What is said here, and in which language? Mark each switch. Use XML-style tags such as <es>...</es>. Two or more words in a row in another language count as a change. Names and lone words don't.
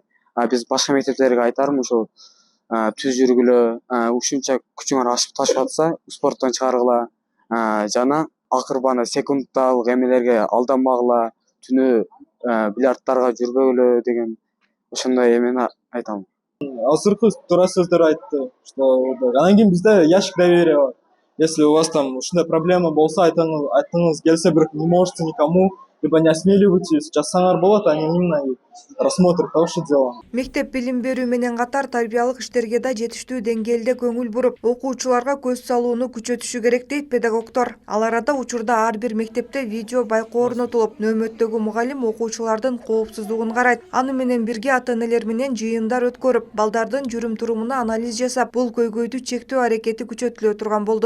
<ky>Биз башка мектептерге айтарым ошол түз жүргүлө, ушунча күчүңөр ташып атса, спорттон чыгаргыла, жана акырбаны секундталык эмелерге алданбагыла, түнү бильярдтарга жүрбөгүлө деген ошондой эмени айтам. Азыркы туура сөздөр айтты, что анан кийин бизде</ky> <ru>ящик доверия</ru> <ky>бар.</ky> <ru>Если у вас там</ru> <ky>ушундай проблема болсо, айтыңыз келсе, бирок</ky> <ru>не можете никому, либо не осмеливайтесь,</ru> <ky>жазсаңар болот,</ky> <ru>они именно рассмотрят ваше дело.</ru> <ky>Мектеп билим берүү менен катар тарбиялык иштерге да жетиштүү деңгээлде көңүл буруп, окуучуларга көз салууну күчөтүшү керек дейт педагогдор. Ал арада учурда ар бир мектепте видео байкоо орнотулуп, нөөмөттөгү мугалим окуучулардын коопсуздугун карайт. Аны менен бирге ата-энелер менен жыйындар өткөрүп, балдардын жүрүм-турумуна анализ жасап, бул көйгөйдү чектөө аракети күчөтүлө турган болду.</ky>